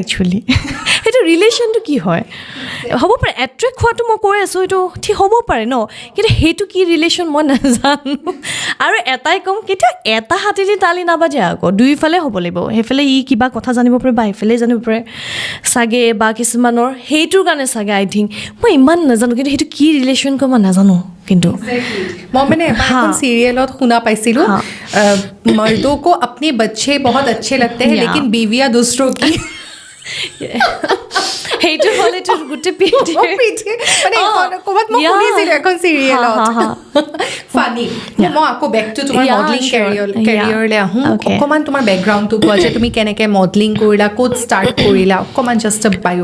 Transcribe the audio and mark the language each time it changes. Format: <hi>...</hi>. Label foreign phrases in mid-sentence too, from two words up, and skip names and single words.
<as>একচুৱেলি সেইটো ৰিলেশ্যনটো কি হয় হ'ব পাৰে এট্ৰেক্ট হোৱাটো মই কৈ আছোঁ সেইটো ঠিক হ'ব পাৰে ন কিন্তু সেইটো কি ৰিলেশ্যন মই নাজানো আৰু এটাই ক'ম কেতিয়া এটা হাতেদি তালি নাবাজে আকৌ দুইফালে হ'ব লাগিব সেইফালে কিবা কথা জানিব পাৰে বা সেইফালে জানিব পাৰে চাগে বা কিছুমানৰ সেইটোৰ কাৰণে চাগে</as> <en>I think</en> <as>মই ইমান নাজানো কিন্তু সেইটো কি ৰিলেশ্যন কয় মই নাজানো কিন্তু</as> <hi>मैं मैंने</hi> <as>এখন চিৰিয়েলত শুনা পাইছিলো</as> <hi>मर्दों को अपने बच्चे बहुत अच्छे लगते हैं लेकिन बीवियां दूसरों की</hi> <as>সেইটো হ'লেতো গোটেই পিঠি মানে ক'ৰবাত মই শুনিছিলোঁ এখন চিৰিয়েলত ফানি মই আকৌ</as> <en>back to</en> <as>তোমাৰ মডেলিং কেৰিয়াৰলৈ আহোঁ অকণমান তোমাৰ বেকগ্ৰাউণ্ডটো কোৱা যে তুমি কেনেকৈ মডেলিং কৰিলা ক'ত ষ্টাৰ্ট কৰিলা অকণমান</as> <en>just bio</en>